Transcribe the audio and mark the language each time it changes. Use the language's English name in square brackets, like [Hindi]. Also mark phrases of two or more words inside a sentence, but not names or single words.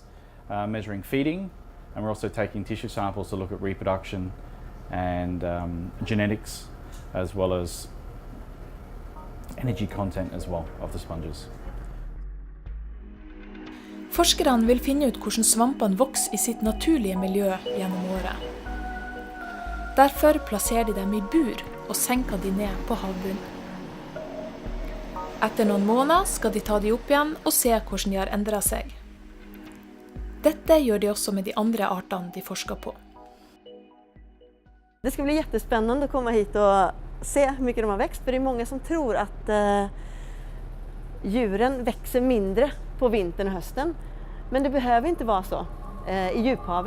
[English] Measuring feeding, and we're also taking tissue samples to look at reproduction and genetics, as well as energy content as well of the sponges. [Norwegian] Forskerne vil finne ut hvordan svampene vokser i sitt naturlige miljø gjennom året. Derfor plasserer de dem i bur og senker de ned på havbunnen. Etter noen måneder skal de ta de opp igjen og se hvordan de har endret seg. Dette gjør [Swedish] de också med de andra arterna de forskar på. Det ska bli jättespännande att komma hit och se hur mycket de har växt. För det är många som tror att djuren växer mindre på vintern och hösten. Men det behöver inte vara så i djuphavet.